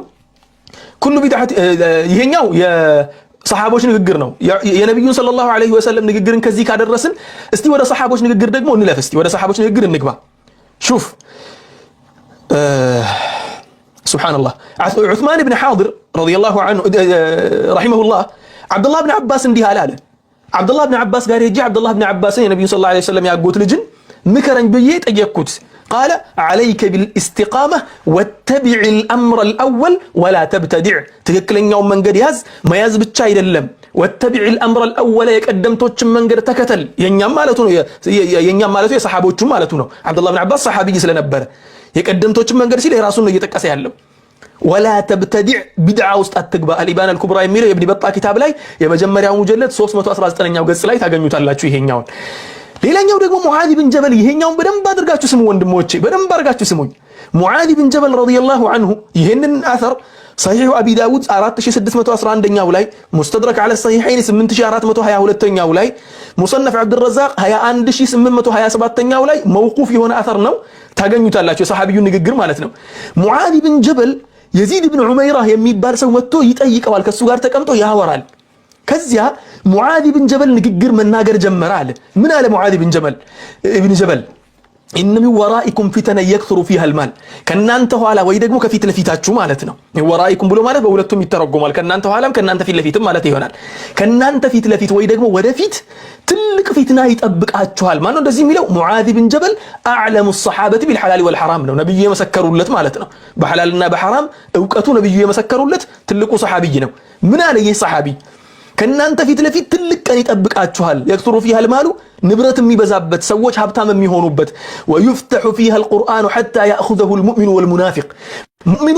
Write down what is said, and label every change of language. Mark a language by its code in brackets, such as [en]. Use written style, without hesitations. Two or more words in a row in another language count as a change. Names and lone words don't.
[ar] كل بدعة [am] ይሄኛው ሰሃቦች ንግግር ነው። የነብዩን [ar] صلى الله عليه وسلم [am] ንግግርን ከዚህ ካደረስን እስቲ ወደ ሰሃቦች ንግግር ደግሞ እንለፍ። እስቲ ወደ ሰሃቦች ንግግር እንግባ። ሹፍ ሱብሃንአላህ ዑስማን ኢብኑ ሐዲር [ar] رضي الله عنه [am] ረሂመሁላህ አብዱላህ ኢብኑ አባስ እንዲህ አለ። አብዱላህ ኢብኑ አባስ ጋር ሄጄ አብዱላህ ኢብኑ አባስን የነብዩን [ar] صلى الله عليه وسلم [am] ያጎት ልጅን ምከረኝ ብዬ ጠየቅኩት። قال [ar] عليك بالاستقامة واتبع الأمر الأول ولا تبتدع [am] ትክክለኛው መንገድ ያዝ መያዝ ብቻ አይደለም [ar] واتبع الأمر الأول [am] የቀደምቶችን መንገድ ተከተል። የኛም ማለቱ ነው የሰሃቦቹም ማለቱ ነው። አብዱላህ ኢብኑ አባስ ሰሃቢይ ስለነበረ የቀደምቶችን መንገድ ሲል የራሱን ነው እየጠቀሰ ያለው። [ar] ولا تبتدع بدعة [am] ውስጥ አትግባ። አልኢባን አልኩብራ የሚለው የኢብኑ በጣ ኪታብ ላይ የመጀመሪያው ሙጀለድ 319ኛው ገጽ ላይ ታገኙታላችሁ ይሄኛውን። ሌላኛው ደግሞ ሙዓዝ ኢብኑ ጀበል ይሄኛውን በደንብ አድርጋችሁ ስሙ ወንድሞቼ፣ በደንብ አድርጋችሁ ስሙኝ። ሙዓዝ ኢብኑ ጀበል [ar] رضي الله عنه [am] ይሄንን [ar] أثر صحيح [am] አቢ ዳውድ 4611ኛው ላይ ሙስተድረክ على الصحيحين 8422ኛው ላይ ሙሰነፍ አብዱረዛቅ 21827ኛው ላይ መውቁፍ የሆነ አثر ነው ታገኙታላችሁ። የሰሃቢዩ ንግግር ማለት ነው። ሙዓዝ ኢብኑ ጀበል የዚድ ኢብኑ ዑመይራ የሚባል ሰው መጥቶ ይጠይቀዋል። ከሱ ጋር ተቀምጦ ያወራል። ከዚያ ሙዓዝ ኢብኑ ጀበል ንግግር መናገር ጀመረ አለ። ምን አለ ሙዓዝ ኢብኑ ጀበል [ar] إن من ورائكم فتنا يكثر فيها المال [am] ከናንተ ኋላ ወይ ደግሞ ከፊት ለፊታችሁ ማለት ነው። ወራኢኩም ብሎ ማለት በሁለቱም ይተረጎማል። ከናንተ ኋላም ከናንተ ፊት ለፊትም ማለት ይሆናል። ከናንተ ፊት ለፊት ወይ ደግሞ ወደፊት ትልቅ ፊትና ይጠብቃችኋል። ማን ነው እንደዚህ የሚለው? ሙዓዝ ብን ጀበል [ar] أعلم الصحابة بالحلال والحرام [am] ነው። ነብዩ የመሰከሩለት ማለት ነው። በሐላልና በሐራም ዕውቀቱ ነብዩ የመሰከሩለት ትልቁ ሰሃቢይ ነው። ምን አለ ይህ ሰሃቢ? ከናንተ ፊት ለፊት ትልቅ ቀን ይጠብቃችኋል። [ar] يكثر فيها المال [am] ንብረት የሚበዛበት ሰዎች ሀብታም የሚሆኑበት [ar] ويفتح فيها القرآن حتى يأخذه المؤمن والمنافق المؤمن